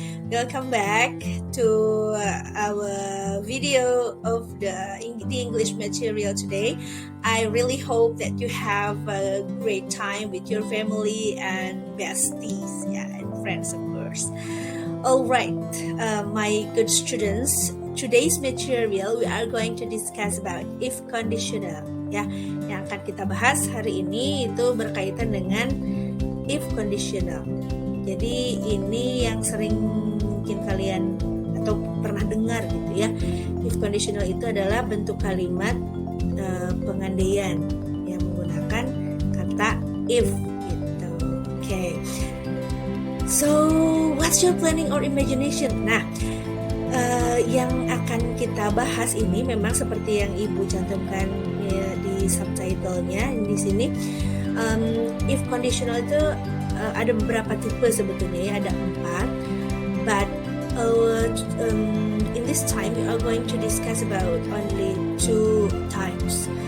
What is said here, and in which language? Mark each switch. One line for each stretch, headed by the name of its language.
English: Welcome back to our video of the English material today. I really hope that you have a great time with your family and besties, and friends, of course. All right, my good students. Today's material we are going to discuss about if conditional.
Indonesian: Yang akan kita bahas hari ini itu berkaitan dengan if conditional. Jadi ini yang sering mungkin kalian atau pernah dengar gitu ya. If conditional itu adalah bentuk kalimat pengandaian yang menggunakan kata if gitu.
English: Okay. So, what's your planning or imagination?
Indonesian: Nah, yang akan kita bahas ini memang seperti yang Ibu cantumkan ya, di subtitlenya di sini. If conditional itu ada beberapa tipe sebetulnya ya, ada 4.
English: But in this time we are going to discuss about only 2 types.